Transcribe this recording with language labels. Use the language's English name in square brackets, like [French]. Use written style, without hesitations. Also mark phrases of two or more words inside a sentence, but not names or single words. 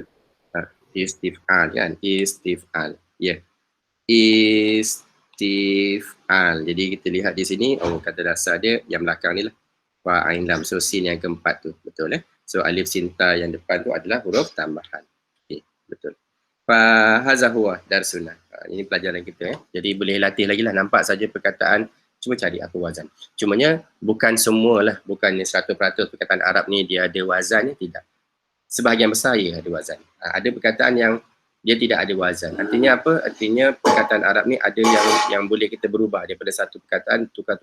[Arabic] Istif'al kan? Istif'al. Ya. Yeah. Istif'al. [Malay] Jadi kita lihat di sini, kata dasar dia yang belakang ni lah. [Arabic] Fa ain lam. [Malay] So sin yang keempat tu. Betul So alif sin ta yang depan tu adalah huruf tambahan. Okay, betul. [Arabic] Fa hadza huwa darsuna. [Malay] Ini pelajaran kita Jadi boleh latih lagi lah. Nampak saja perkataan, cuba cari apa wazan. Cumanya bukan semualah, bukan 100% perkataan Arab ni dia ada wazan tidak. Sebahagian besar ia ada wazan. Ada perkataan yang dia tidak ada wazan. Artinya apa? Artinya perkataan Arab ni ada yang boleh kita berubah daripada satu perkataan tukar.